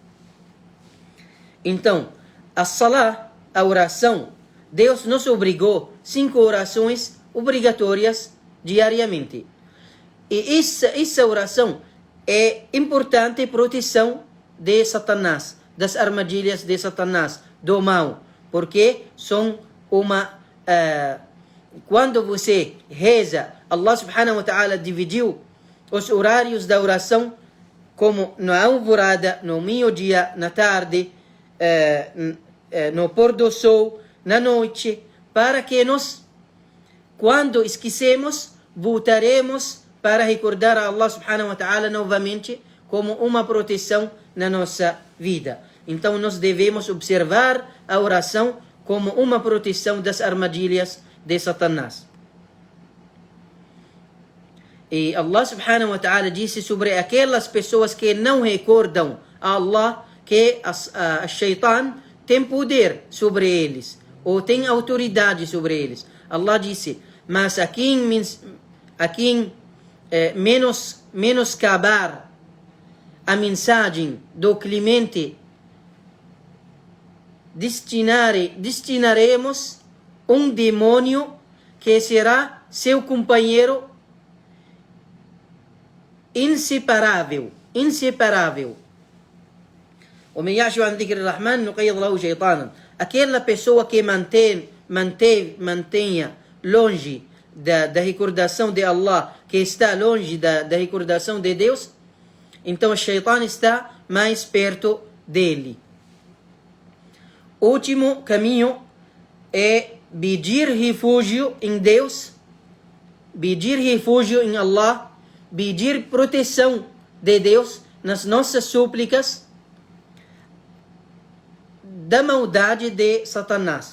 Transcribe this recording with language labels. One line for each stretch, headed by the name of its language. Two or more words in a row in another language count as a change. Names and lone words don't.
Portuguese: Então, a salah, a oração, Deus nos obrigou 5 orações obrigatórias diariamente. E essa oração é importante proteção de Satanás, das armadilhas de Satanás, do mal, porque são quando você reza,
Arabic: الله سبحانه وتعالى
Portuguese: dividiu os horários da oração como na alvorada, no meio-dia, na tarde, no pôr do sol, na noite, para que nós, quando esquecemos, voltaremos para recordar a
Arabic: الله سبحانه وتعالى
Portuguese: novamente como uma proteção na nossa vida. Então nós devemos observar a oração como uma proteção das armadilhas de Satanás. E
Arabic: الله سبحانه وتعالى
Portuguese: disse sobre aquelas pessoas que não recordam a Allah, que a Shaitan tem poder sobre eles, ou tem autoridade sobre eles. Allah disse: mas a quem menoscabar a mensagem do clemente, destinaremos um demônio que será seu companheiro inseparável.
Arabic: ومن يعش عن ذكر الرحمن نقيض له شيطانا.
Portuguese: Aquela pessoa que mantenha longe da recordação de Allah, que está longe da recordação de Deus, então o Shaitan está mais perto dele. Último caminho é pedir refúgio em Deus, pedir refúgio em Allah, pedir proteção de Deus nas nossas súplicas da maldade de Satanás.